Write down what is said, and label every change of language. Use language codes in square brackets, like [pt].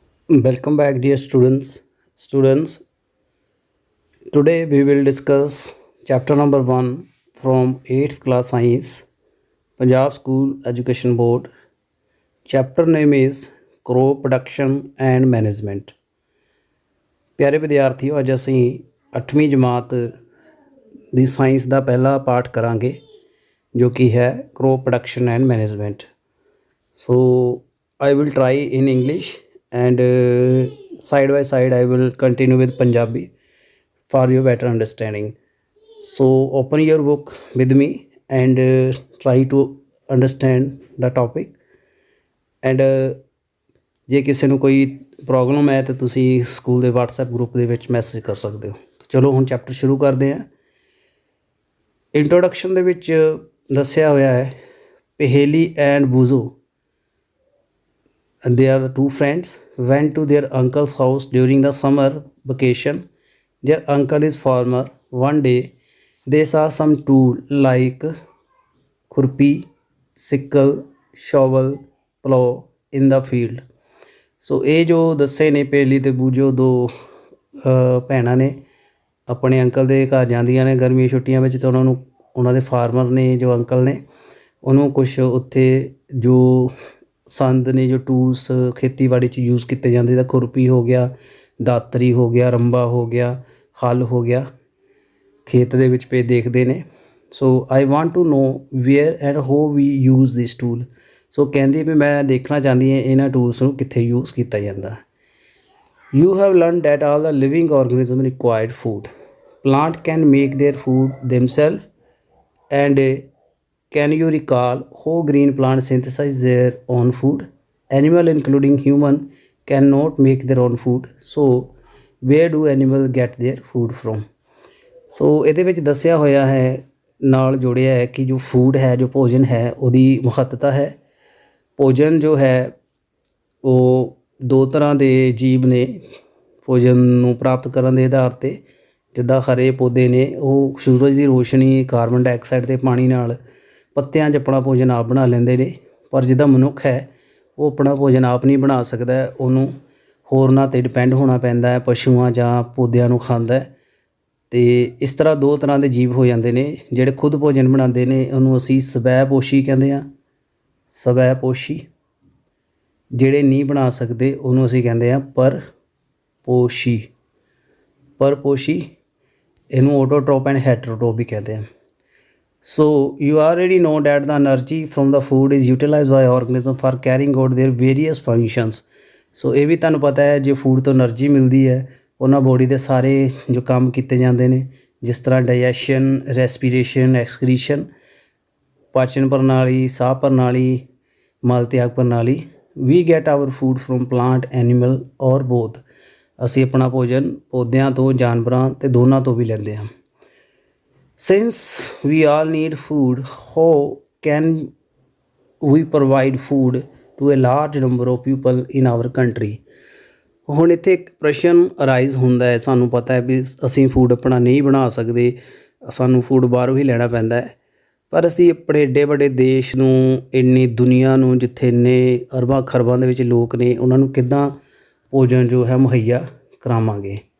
[en] Welcome back, dear students. Students, today we will discuss chapter number 1 from 8th class science, Punjab School Education Board. Chapter name is Crop Production and Management. [pa] ਪਿਆਰੇ ਵਿਦਿਆਰਥੀਓ, ਅੱਜ ਅਸੀਂ 8ਵੀਂ ਜਮਾਤ ਦੀ science ਦਾ ਪਹਿਲਾ ਪਾਠ ਕਰਾਂਗੇ ਜੋ ਕਿ ਹੈ crop production and management. [en] So I will try in English and side by side I will continue with Punjabi for your better understanding. So open your book with me and try to understand the topic. [pa] And ਜੇ ਕਿਸੇ ਨੂੰ ਕੋਈ problem ਹੈ ਤਾਂ ਤੁਸੀਂ school ਦੇ WhatsApp group ਦੇ ਵਿੱਚ ਮੈਸੇਜ ਕਰ ਸਕਦੇ ਹੋ। ਚਲੋ ਹੁਣ ਚੈਪਟਰ ਸ਼ੁਰੂ ਕਰਦੇ ਹਾਂ। ਇੰਟਰੋਡਕਸ਼ਨ ਦੇ ਵਿੱਚ ਦੱਸਿਆ ਹੋਇਆ ਹੈ ਪਹੇਲੀ and ਬੂਜ਼ੋ, [en] they are two friends, went to their uncle's house during the summer vacation. Their uncle is farmer. One day they saw some tool like khurpi, sickle, shovel, plow in the field. [pa] ਸੋ ਇਹ ਜੋ ਦੱਸੇ ਨੇ ਪਹੇਲੀ ਅਤੇ ਬੂਜੋ ਦੋ ਭੈਣਾਂ ਨੇ ਆਪਣੇ uncle ਦੇ ਘਰ ਜਾਂਦੀਆਂ ਨੇ ਗਰਮੀ ਛੁੱਟੀਆਂ ਵਿੱਚ, ਤਾਂ ਉਹਨਾਂ ਦੇ ਫਾਰਮਰ ਨੇ ਜੋ ਅੰਕਲ ਨੇ ਉਹਨੂੰ ਕੁਛ ਉੱਥੇ ਜੋ ਸੰਦ ਨੇ, ਜੋ ਟੂਲਸ ਖੇਤੀਬਾੜੀ 'ਚ ਯੂਜ਼ ਕੀਤੇ ਜਾਂਦੇ, ਤਾਂ ਖੁਰਪੀ ਹੋ ਗਿਆ, ਦਾਤਰੀ ਹੋ ਗਿਆ, ਰੰਬਾ ਹੋ ਗਿਆ, ਹਲ ਹੋ ਗਿਆ, ਖੇਤ ਦੇ ਵਿੱਚ ਪਏ ਦੇਖਦੇ ਨੇ। [en] So I want to know where and how we use this tool. [pa] ਸੋ ਕਹਿੰਦੀ ਵੀ ਮੈਂ ਦੇਖਣਾ ਚਾਹੁੰਦੀ ਹਾਂ ਇਹਨਾਂ ਟੂਲਸ ਨੂੰ ਕਿੱਥੇ ਯੂਜ਼ ਕੀਤਾ ਜਾਂਦਾ। [en] You have learn that all the living organism required food. Plant can make their food themselves and can you recall how green plants synthesize their own food? Animal including human cannot make their own food. So where do animal get their food from? [pa] ਸੋ ਇਹਦੇ ਵਿੱਚ ਦੱਸਿਆ ਹੋਇਆ ਹੈ, ਨਾਲ ਜੋੜਿਆ ਹੈ ਕਿ ਜੋ ਫੂਡ ਹੈ, ਜੋ ਭੋਜਨ ਹੈ, ਉਹਦੀ ਮਹੱਤਤਾ ਹੈ। ਭੋਜਨ ਜੋ ਹੈ ਉਹ ਦੋ ਤਰ੍ਹਾਂ ਦੇ ਜੀਵ ਨੇ ਭੋਜਨ ਨੂੰ ਪ੍ਰਾਪਤ ਕਰਨ ਦੇ ਆਧਾਰ 'ਤੇ। ਜਿੱਦਾਂ ਹਰੇ ਪੌਦੇ ਨੇ ਉਹ ਸੂਰਜ ਦੀ ਰੋਸ਼ਨੀ, ਕਾਰਬਨ ਡਾਈਆਕਸਾਈਡ ਅਤੇ ਪਾਣੀ ਨਾਲ ਪੱਤਿਆਂ 'ਚ ਆਪਣਾ ਭੋਜਨ ਆਪ ਬਣਾ ਲੈਂਦੇ ਨੇ। ਪਰ ਜਿੱਦਾਂ ਮਨੁੱਖ ਹੈ ਉਹ ਆਪਣਾ ਭੋਜਨ ਆਪ ਨਹੀਂ ਬਣਾ ਸਕਦਾ, ਉਹਨੂੰ ਹੋਰਨਾਂ 'ਤੇ ਡਿਪੈਂਡ ਹੋਣਾ ਪੈਂਦਾ ਹੈ, ਪਸ਼ੂਆਂ ਜਾਂ ਪੌਦਿਆਂ ਨੂੰ ਖਾਂਦਾ। ਅਤੇ ਇਸ ਤਰ੍ਹਾਂ ਦੋ ਤਰ੍ਹਾਂ ਦੇ ਜੀਵ ਹੋ ਜਾਂਦੇ ਨੇ। ਜਿਹੜੇ ਖੁਦ ਭੋਜਨ ਬਣਾਉਂਦੇ ਨੇ ਉਹਨੂੰ ਅਸੀਂ ਸਵੈ ਪੋਸ਼ੀ ਕਹਿੰਦੇ ਹਾਂ, ਸਵੈ ਪੋਸ਼ੀ। ਜਿਹੜੇ ਨਹੀਂ ਬਣਾ ਸਕਦੇ ਉਹਨੂੰ ਅਸੀਂ ਕਹਿੰਦੇ ਹਾਂ ਪਰ ਪੋਸ਼ੀ, ਪਰ ਪੋਸ਼ੀ। ਇਹਨੂੰ ਆਟੋਟ੍ਰੋਪ ਐਂਡ ਹੈਟਰੋਟ੍ਰੋਪ ਵੀ ਕਹਿੰਦੇ ਹਨ। [en] So you already know that the energy from the food is utilized by organism for carrying out their various functions. [pa] So ਇਹ ਵੀ ਤੁਹਾਨੂੰ ਪਤਾ ਹੈ ਜੇ ਫੂਡ ਤੋਂ એનર્ਜੀ ਮਿਲਦੀ ਹੈ ਉਹਨਾਂ ਬੋਡੀ ਦੇ ਸਾਰੇ ਜੋ ਕੰਮ ਕੀਤੇ ਜਾਂਦੇ ਨੇ, ਜਿਸ ਤਰ੍ਹਾਂ ਡਾਈਜੈਸ਼ਨ, ਰੈਸਪੀਰੇਸ਼ਨ, ਐਕਸਕ੍ਰੀਸ਼ਨ, ਪਾਚਨ ਪ੍ਰਣਾਲੀ, ਸਾਹ ਪ੍ਰਣਾਲੀ, ਮਲ ਤਿਆਗ ਪ੍ਰਣਾਲੀ। [en] We get our food from plant, animal or both. [pa] ਅਸੀਂ ਆਪਣਾ ਭੋਜਨ ਪੌਦਿਆਂ ਤੋਂ, ਜਾਨਵਰਾਂ ਅਤੇ ਦੋਨਾਂ ਤੋਂ ਵੀ ਲੈਂਦੇ ਹਾਂ। [en] Since we all need food, how can we provide food to a large number of people in our country? [pa] ਹੁਣ ਇੱਥੇ ਇੱਕ ਪ੍ਰਸ਼ਨ ਅਰਾਈਜ਼ ਹੁੰਦਾ ਹੈ। ਸਾਨੂੰ ਪਤਾ ਹੈ ਵੀ ਅਸੀਂ ਫੂਡ ਆਪਣਾ ਨਹੀਂ ਬਣਾ ਸਕਦੇ, ਸਾਨੂੰ ਫੂਡ ਬਾਹਰੋਂ ਹੀ ਲੈਣਾ ਪੈਂਦਾ ਹੈ। ਪਰ ਅਸੀਂ ਆਪਣੇ ਏਡੇ ਵੱਡੇ ਦੇਸ਼ ਨੂੰ, ਇੰਨੀ ਦੁਨੀਆ ਨੂੰ, ਜਿੱਥੇ ਇੰਨੇ ਅਰਬਾਂ ਖਰਬਾਂ ਦੇ ਵਿੱਚ ਲੋਕ ਨੇ, ਉਹਨਾਂ ਨੂੰ ਕਿੱਦਾਂ ਭੋਜਨ ਜੋ ਹੈ ਮੁਹੱਈਆ ਕਰਾਵਾਂਗੇ?